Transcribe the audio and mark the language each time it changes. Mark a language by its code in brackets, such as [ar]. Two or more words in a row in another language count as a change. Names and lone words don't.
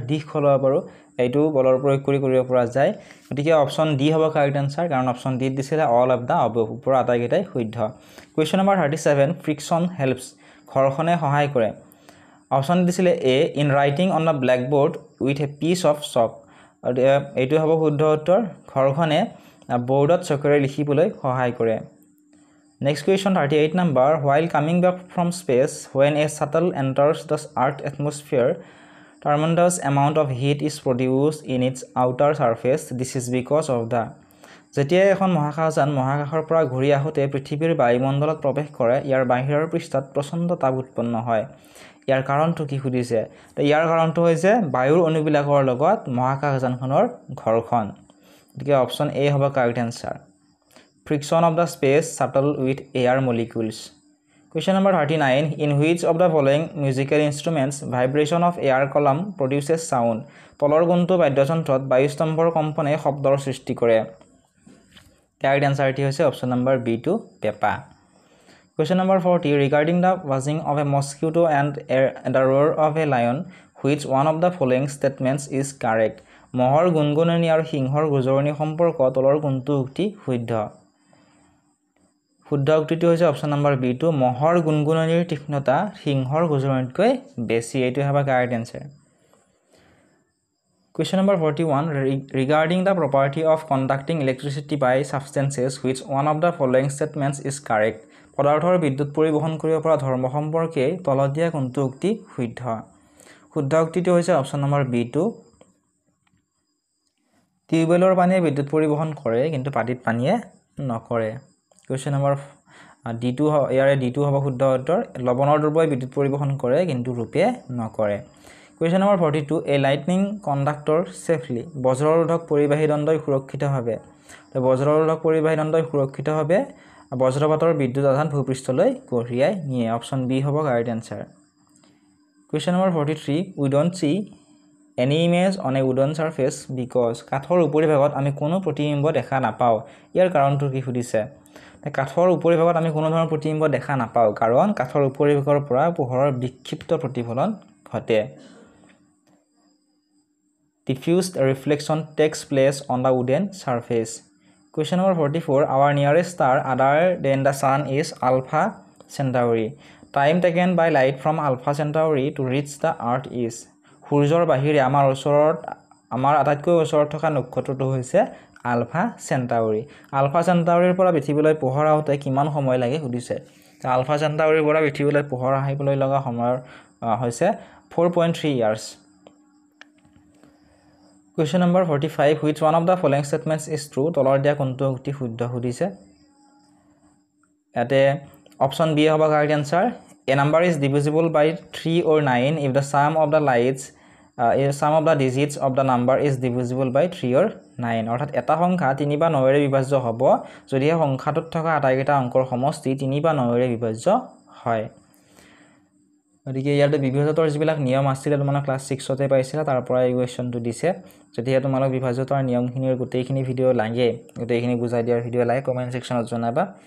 [as] দিশ সলাব পাৰোঁ এইটো বলৰ প্ৰয়োগ কৰি কৰিব পৰা যায় গতিকে অপশ্যন ডি হ'ব [en] correct answer [as] কাৰণ অপশ্যন ডি দিছিলে [en] all of the above [as] ওপৰৰ আটাইকেইটাই শুদ্ধ [en] question number [as] 37 [en] friction helps [as] ঘৰ্ষণে সহায় কৰে অপশ্যন দিছিলে [en] a in writing on the blackboard with a piece of chalk [as] এইটো হ'ব শুদ্ধ উত্তৰ ঘৰ্ষণে বৰ্ডত চকেৰে লিখিবলৈ সহায় কৰে [en] next question [as] 38 নম্বৰ while [en] coming back from space when a shuttle enters the earth atmosphere tremendous amount of heat is produced in its outer surface this is because of the [as] যেতিয়া এখন মহাকাশযান মহাকাশৰ পৰা ঘূৰি আহোতে পৃথিৱীৰ বায়ুমণ্ডলত প্ৰৱেশ কৰে ইয়াৰ বাহিৰৰ পৃষ্ঠত প্ৰচণ্ড তাপ উৎপন্ন হয় ইয়াৰ কাৰণটো কি সুধিছে তো ইয়াৰ কাৰণটো হৈছে বায়ুৰ অণুবিলাকৰ লগত মহাকাশযানখনৰ ঘৰ্ষণ গতিকে অপশ্যন এ হ'ব [en] correct answer friction of the space shuttle with air molecules question number 39 in which of the following musical instruments vibration of air column produces sound [as] তলৰ কোনটো বাদ্যযন্ত্ৰত বায়ুস্তম্ভৰ কম্পনে শব্দৰ সৃষ্টি কৰে [en] correct answerটি [as] হৈছে [en] option number [as] বি টু পেপা [en] question number 40 regarding the buzzing of a mosquito and the roar of a lion which one of the following statements is correct [as] মহৰ গুণগুণনি আৰু সিংহৰ গুজৰণি সম্পৰ্ক তলৰ কোনটো উক্তি শুদ্ধ শুদ্ধ উক্তিটো হৈছে [en] option number [as] বি টু মহৰ গুণগুণনিৰ তীক্ষ্ণতা সিংহৰ গুজৰণিতকৈ বেছি এইটো হ'ব [en] correct answer question number 41 regarding the property of conducting electricity by substances which one of the following statements is correct [as] পদাৰ্থৰ বিদ্যুৎ পৰিবহন কৰিব পৰা ধৰ্ম সম্পৰ্কে তলত দিয়া কোনটো উক্তি শুদ্ধ শুদ্ধ উক্তিটো হৈছে [en] option number [as] বি টু টিউবৱেলৰ পানীয়ে বিদ্যুৎ পৰিবহন কৰে কিন্তু পানীত পানীয়ে নকৰে [en] question number d2 [as] ইয়াৰে d2 হ'ব শুদ্ধ উত্তৰ লৱণৰ দ্ৰৱই বিদ্যুৎ পৰিবহন কৰে কিন্তু ৰূপে নকৰে [en] question number 42 a lightning conductor safely [as] বজ্ৰৰোধক পৰিবাহী দণ্ডই সুৰক্ষিতভাৱে তো বজ্ৰৰোধক পৰিবাহী দণ্ডই সুৰক্ষিতভাৱে বজ্ৰপাতৰ বিদ্যুৎ আধান ভূপৃষ্ঠলৈ কঢ়িয়াই নিয়ে [en] option B [as] হ'ব [en] correct answer question number 43 we don't see any image on a wooden surface because [as] কাঠৰ উপৰিভাগত আমি কোনো প্ৰতিবিম্ব দেখা নাপাওঁ ইয়াৰ কাৰণটো কি সুধিছে কাঠৰ উপৰিভাগত আমি কোনো ধৰণৰ প্ৰতিবিম্ব দেখা নাপাওঁ কাৰণ কাঠৰ উপৰিভাগৰ পৰা পোহৰৰ বিক্ষিপ্ত প্ৰতিফলন ঘটে [en] diffused reflection takes place on the wooden surface question number 44 our nearest star other than the sun is alpha centauri time taken by light from alpha centauri to reach the earth is [as] সূৰ্যৰ বাহিৰে আমাৰ আটাইতকৈ ওচৰত থকা নক্ষত্ৰটো হৈছে আলফা চেণ্টাউৰিৰ পৰা পৃথিৱীলৈ পোহৰ আহোতে কিমান সময় লাগে সুধিছে আলফা চেণ্টাউৰিৰ পৰা পৃথিৱীলৈ পোহৰ আহিবলৈ লগা সময় হৈছে 4.3 years [en] question number 45 which one of the following statements is true [as] তলৰ দিয়া কোনটো উক্তি শুদ্ধ সুধিছে ইয়াতে অপশ্যন বি হ'ব [en] correct answer [as] a [en] number is divisible by 3 or 9 if the sum of the digits of the number is divisible by 3 or 9 [as] অৰ্থাৎ এটা সংখ্যা 3 বা 9 ৰে বিভাজ্য হ'ব যদি এই সংখ্যাটোত থকা আটাইকেইটা অংকৰ সমষ্টি 3 বা 9 ৰে বিভাজ্য হয় গতিকে ইয়াতে বিভাজ্যতাৰ যিবিলাক নিয়ম আছিল তোমালোক ক্লাছ 6 তে পাইছিলা তাৰ পৰা এই কোৱেশ্চনটো দিছে যদি তোমালোক বিভাজ্যতাৰ নিয়মখিনিৰ গোটেইখিনি ভিডিও লাগে গোটেইখিনি বুজাই দিয়াৰ ভিডিও লাগে [en] comment sectionত [as] জনাবা